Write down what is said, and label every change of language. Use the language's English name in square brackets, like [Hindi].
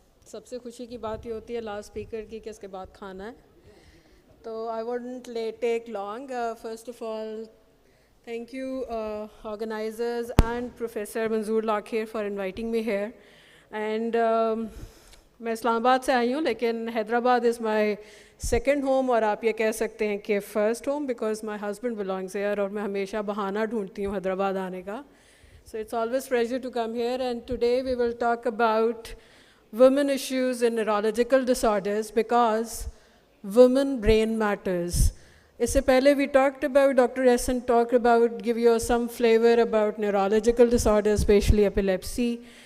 [Hindi] सबसे खुशी की बात ये होती है लास्ट स्पीकर की कि इसके बाद खाना है. [English] तो I wouldn't take long. First of all, thank you organizers and Professor Manzoor Lakhir for inviting me here. [Hindi] And मैं इस्लामाबाद से आई हूँ, लेकिन Hyderabad [English] is my second home, [Hindi] और आप ये कह सकते हैं कि [English] first home, because my husband belongs here, [Hindi] और मैं हमेशा बहाना ढूंढती हूँ हैदराबाद आने का. [English] So it's always a pleasure to come here, and today we will talk about women issues in neurological disorders, because women brain matters. [Hindi] इससे पहले [English] we talked about, Dr. Essen talked about, give you some flavor about neurological disorders, especially epilepsy.